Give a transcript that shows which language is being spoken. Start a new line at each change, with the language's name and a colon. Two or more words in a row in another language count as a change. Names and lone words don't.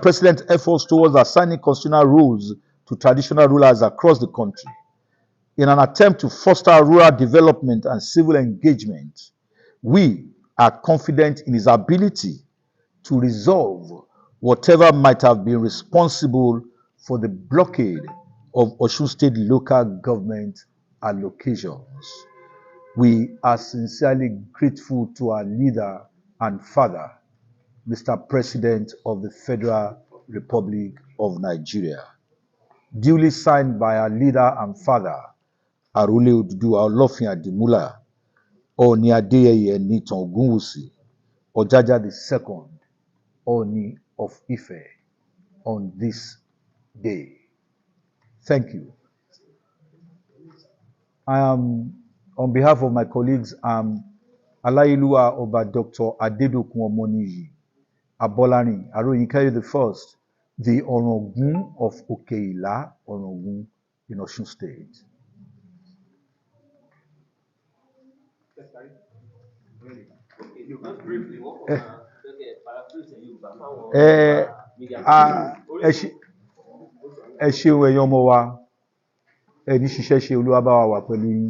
English: President's efforts towards assigning constitutional roles to traditional rulers across the country, in an attempt to foster rural development and civil engagement, we are confident in his ability to resolve whatever might have been responsible for the blockade of Osun State local government allocations. We are sincerely grateful to our leader and father, Mr. President of the Federal Republic of Nigeria. Duly signed by our leader and father, Ile Oodua Palace, Ooni Adeyeye Enitan Ogunwusi, Ojaja II, Ooni of Ife, on this day. Thank you. I am, on behalf of my colleagues, Alayiluwa Oba Dr. Adedokun Omoniyi Abolarin Aroyinkaye the First, the Orogun of Okeila Orogun in Osun State.
Yoruba: Ẹ ṣeun ẹ̀yin ọmọ wa, ẹni ṣiṣẹ́ ṣe Olúwa bá wa wà pẹ̀lú yín.